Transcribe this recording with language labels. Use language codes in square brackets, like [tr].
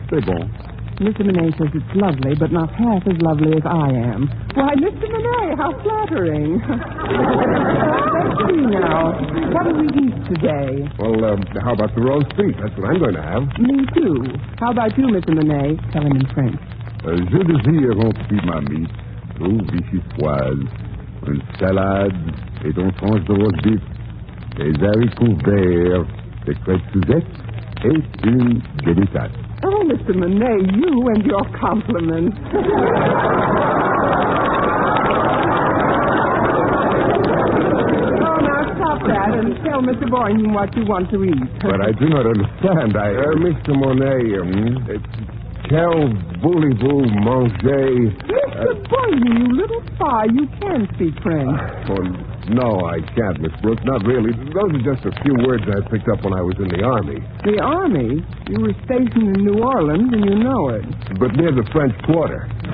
[fr] C'est bon. [en] Mr. Monet says it's lovely, but not half as lovely as I am. Why, Mr. Monet, how flattering. Let's see now. What do we eat today? Well, how about the roast beef? That's what I'm going to have. Me too. How about you, Mr. Monet? Tell him in French. [fr] Je désire un petit marmite, aux vichyssoises, une salade et une tranche de roast beef, des haricots verts, des crêpes Suzette et une demi-tasse. [en] Oh, Mr. Monet, you and your compliments. Oh, now stop that and tell Mr. Boynton what you want to eat. But I do not understand. Mr. [fr] Monet, quel voulez-vous manger? [en] Mr. Boynton, you little spy, you can speak French. Oh, no, I can't, Miss Brooks. Not really. Those are just a few words I picked up when I was in the Army. The Army? You were stationed in New Orleans, and you know it. But near the French Quarter.